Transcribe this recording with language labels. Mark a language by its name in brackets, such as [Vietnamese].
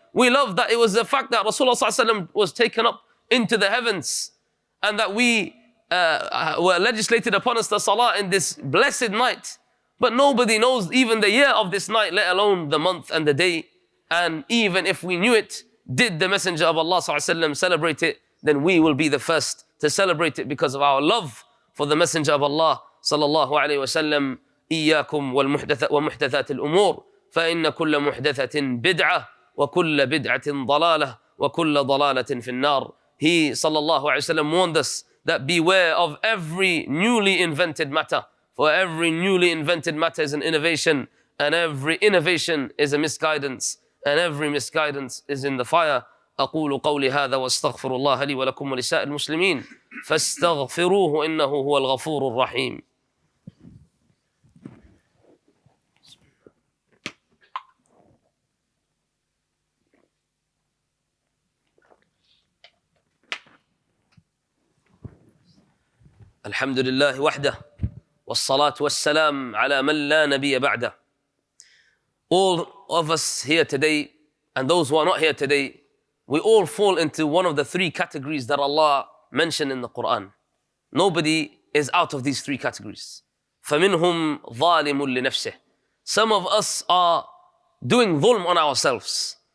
[English] We love that it was the fact that Rasulullah sallallahu alaihi wasallam was taken up into the heavens, and that we were legislated upon us the salah in this blessed night. But nobody knows even the year of this night, let alone the month and the day. And even if we knew it, did the Messenger of Allah sallallahu alaihi wasallam celebrate it, then we will be the first to celebrate it because of our love for the Messenger of Allah sallallahu alaihi wasallam. [Arabic] إياكم ومحدثات الأمور فإن كل محدثة بدعة وكل بدعة ضلالة وكل ضلالة في النار. [English] He sallallahu alaihi wasallam warned us that beware of every newly invented matter, for every newly invented matter is an innovation, and every innovation is a misguidance, and every misguidance is in the fire. [Arabic] أقول قولي هذا واستغفر الله لي ولكم ولسائر المسلمين فاستغفروه إنه هو الغفور الرحيم. الحمد لله وحده والصلاة والسلام على من لا نبي بعده. [English] All of us here today and those who are not here today, we all fall into one of the three categories that Allah mentioned in the Quran. Nobody is out of these three categories. [Arabic] فَمِنْهُمْ ظَالِمٌ لِنَفْسِهِ. [English] Some of us are doing dhulm on ourselves.